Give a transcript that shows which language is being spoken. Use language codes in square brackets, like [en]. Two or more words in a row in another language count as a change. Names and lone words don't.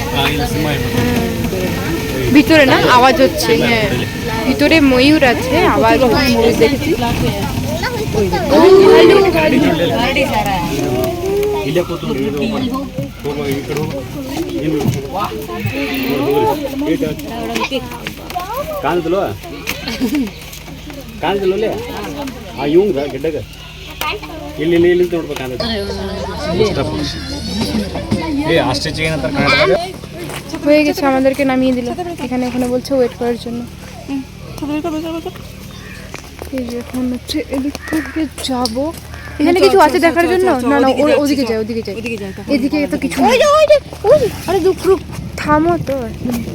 [bn] ভিতরে না আওয়াজ হচ্ছে, হ্যাঁ ভিতরে ময়ূর আছে, আওয়াজ ময়ূর দেখেছি। [kn] ಕಾಣಿಸಲ್ಲ ಆ ಇವಂಗ ಗಿಡ್ಡಗ ಇಲ್ಲಿ ಇಲ್ಲಿ ಇಲ್ಲಿ ನೋಡ್ಬೇಕು ಏ ಆಸ್ಟ್ರಿಚ್ ಏನಂತಾರೆ ಕನ್ನಡದಾಗ [bn] হয়ে গেছে, আমাদেরকে নামিয়ে দিল এখানে। এখানে বলছে ওয়েট করার জন্য। এই যে এখন হচ্ছে এদিক থেকে যাবো। এখানে কিছু আছে দেখার জন্য? না না, ওদিকে যাই, ওদিকে যাই। এদিকে তো কিছু নেই। আরে দুপুর থামো তো এক মিনিট।